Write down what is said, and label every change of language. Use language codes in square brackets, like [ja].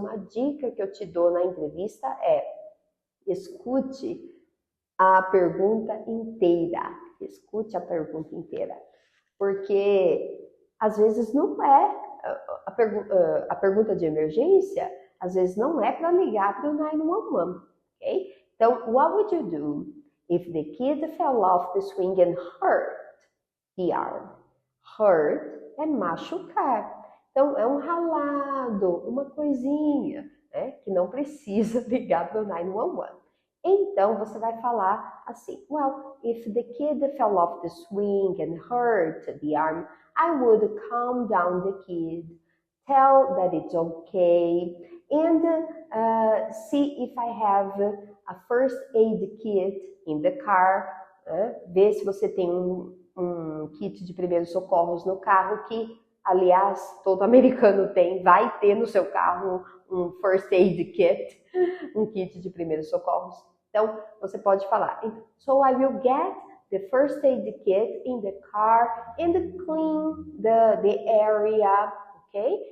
[pt] Uma dica que eu te dou na entrevista é: escute a pergunta inteira. Escute a pergunta inteira. Porque, às vezes, não é a pergunta de emergência, às vezes não é para ligar para o 911, ok? [en] Então, what would you do if the kid fell off the swing and hurt the arm? [pt] Hurt é machucar. Então, é um ralado, uma coisinha, né, que não precisa ligar para o 911. Então, você vai falar assim: [en] Well, if the kid fell off the swing and hurt the arm, I would calm down the kid, tell that it's okay, and see if I have a first aid kit in the car. [pt] Ver se você tem um kit de primeiros socorros no carro, que, aliás, todo americano vai ter no seu carro um first aid kit, um kit de primeiros socorros. Então, você pode falar: [en] So I will get the first aid kit in the car and clean the area, okay?